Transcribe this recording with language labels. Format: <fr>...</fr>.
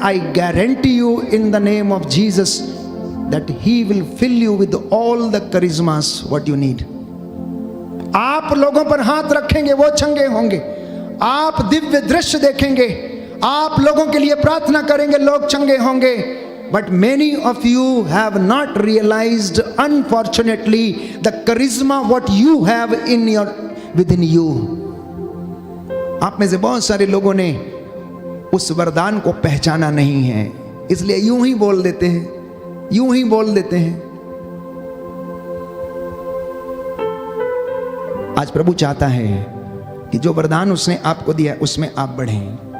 <en>And I guarantee you in the name of Jesus that he will fill you with all the charismas what you need.</en> <hi>आप लोगों पर हाथ रखेंगे वो चंगे होंगे, आप दिव्य दृश्य देखेंगे, आप लोगों के लिए प्रार्थना करेंगे, लोग चंगे होंगे।</hi> <en>But many of you have not realized, unfortunately, the charisma what you have within you.</en> <hi>आप में से बहुत सारे लोगों ने उस वरदान को पहचाना नहीं है, इसलिए यूं ही बोल देते हैं, यूं ही बोल देते हैं। आज प्रभु चाहता है कि जो वरदान उसने आपको दिया उसमें आप बढ़ें।</hi>